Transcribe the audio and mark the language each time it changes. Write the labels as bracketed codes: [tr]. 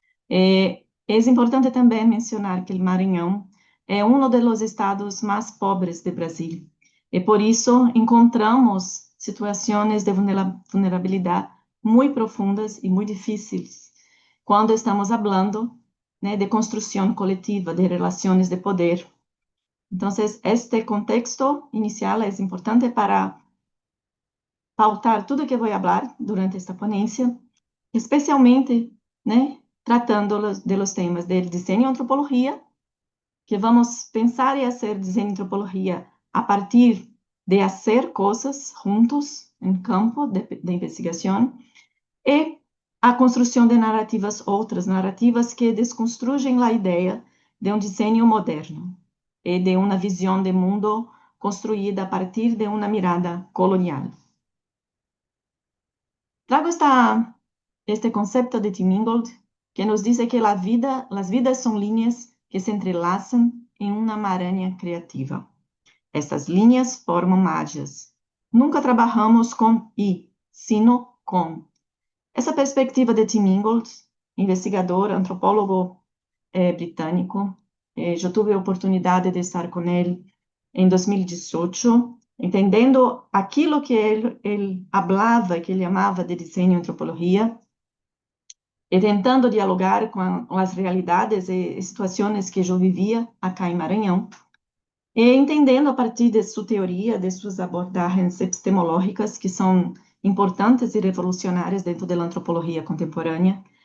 [pt] É importante também mencionar que o Maranhão é um dos estados mais pobres do Brasil, e por isso encontramos situações de vulnerabilidade muito profundas e muito difíceis quando estamos falando, né, de construção coletiva, de relações de poder. Então, este contexto inicial é importante para pautar tudo que vou falar durante esta ponência, especialmente, né, tratando [es] de los temas del diseño y antropología, que vamos pensar y hacer diseño y antropología a partir de hacer cosas juntos en campo de investigación, y a construcción de narrativas, otras narrativas que desconstruyen la idea de un diseño moderno y de una visión de mundo construida a partir de una mirada colonial. Trago este concepto de Tim Ingold, que nos dice que las vidas son líneas que se entrelazan en una maraña creativa. Estas líneas forman magias. Nunca trabajamos con y, sino con. [pt] Essa perspectiva de Tim Ingold, investigador, antropólogo britânico, eu tive a oportunidade de estar com ele em 2018 entendendo aquilo que ele falava, que ele amava de desenho e antropologia, e tentando dialogar com as realidades e situações que eu vivia acá em Maranhão, e entendendo a partir de sua teoria, de suas abordagens epistemológicas, que são importantes e revolucionárias dentro da antropologia contemporânea,